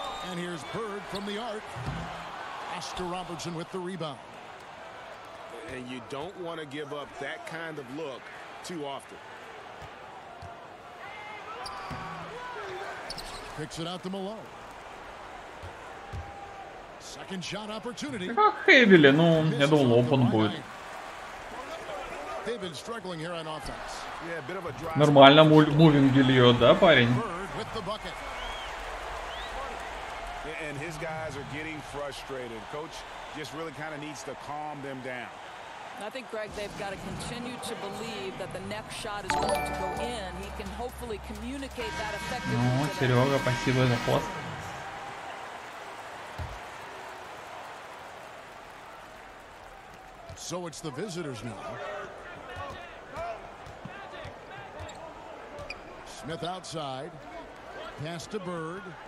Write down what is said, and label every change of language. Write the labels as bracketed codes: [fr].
[en] And here's Bird from the arc. Oscar Robertson with the rebound. And you don't want to give up that kind of look too often. Picks it out to Malone. Second shot opportunity. [ru] Как хэвили, ну, я думал, опен будет. [en] They've been struggling here on offense. Yeah, a bit of a drive. [ru] Нормально мувинги льет, да, парень? [en] With the bucket. And his guys are getting frustrated. Coach just really kind of needs to calm them down. I think, Greg, they've got to continue to believe that the next shot is going to go in. He can hopefully communicate that effectively. [ru] Ну, Серега, спасибо за пост. [en] So it's the visitors now. Smith outside. Pass to Bird.